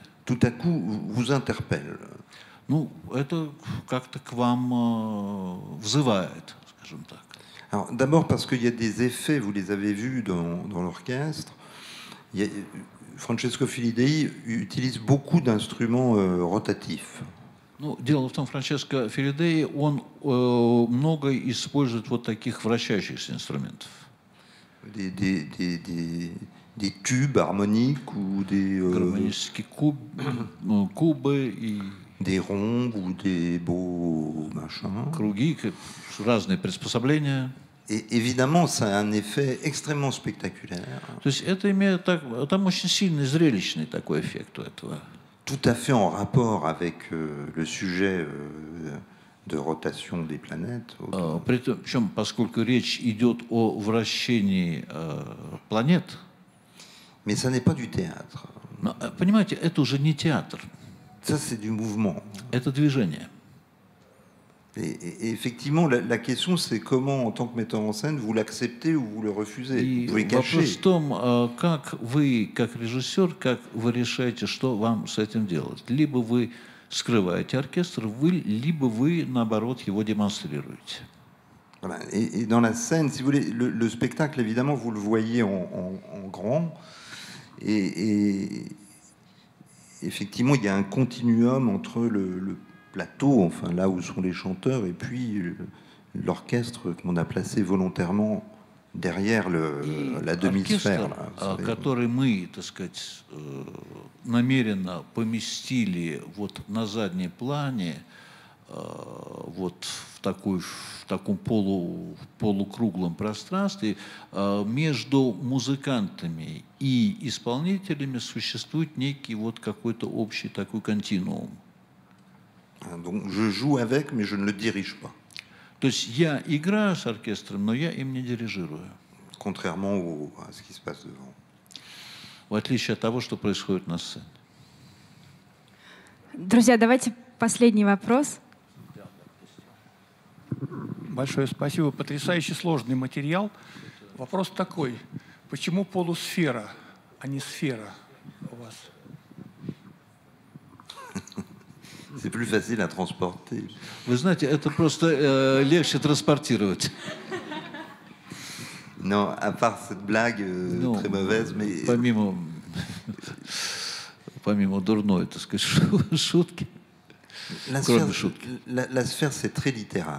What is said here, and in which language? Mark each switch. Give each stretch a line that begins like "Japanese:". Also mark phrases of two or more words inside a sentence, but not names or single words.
French: tout à coup vous interpelle.
Russian: Ну, это как-то к вам взывает, скажем так.
French: Alors, d'abord parce qu'il y a des effets, vous les avez vus dans l'orchestre. Francesco Filidei utilise beaucoup d'instruments rotatifs.
Russian: Ну, дело в том, Франческо Филидей, он много использует вот таких вращающихся инструментов.
French: Des tubes harmoniques ou des...
Russian: Гармонические кубы и...
French: Des ronds ou des beaux machins.
Russian: Круги, разные приспособления.
French: Et évidemment, ça a un effet extrêmement spectaculaire.
Russian: То есть это имеет там очень сильный зрелищный такой эффект у этого.
French: Tout à fait en rapport avec le sujet de rotation des planètes.
Russian: Причем, поскольку речь идет о вращении планет.
French: Mais ça n'est pas du théâtre.
Russian: Но, понимаете, это уже не театр.
French: Ça, c'est du mouvement.
Russian: Это движение.
French: Et effectivement, la question, c'est comment, en tant que metteur en scène, vous l'acceptez ou vous le refusez. Vous pouvez cacher.
Russian: Вопрос в том, как вы, как режиссер, как вы решаете, что вам с этим делать. Либо вы скрываете оркестр, либо вы, наоборот, его демонстрируете.
French: Voilà. Et dans la scène, si vous voulez, le spectacle, évidemment, vous le voyez en grand. Et effectivement, il y a un continuum entre le plateau, enfin là où sont les chanteurs, et puis l'orchestre qu'on a placé volontairement derrière la demi-sphère.
Russian: Который мы, так сказать, намеренно поместили вот на заднем плане, вот в таком полукруглом пространстве, между музыкантами и исполнителями существует некий вот какой-то общий такой континуум.
French: Donc je joue avec, mais je ne le dirige pas.
Russian: То есть я играю с оркестром, но я им не дирижирую.
French: Contrairement à ce qui se passe devant.
Russian: В отличие от того, что происходит на сцене. Друзья, давайте последний вопрос. Большое спасибо. Потрясающе сложный материал. Вопрос такой. Почему полусфера, а не сфера у вас?
French: C'est plus facile à transporter.
Russian: Вы знаете, это просто легче транспортировать.
French: Non, à part cette blague très mauvaise, mais...
Russian: Помимо дурной, так сказать, шутки.
French: La sphère, c'est très littéral.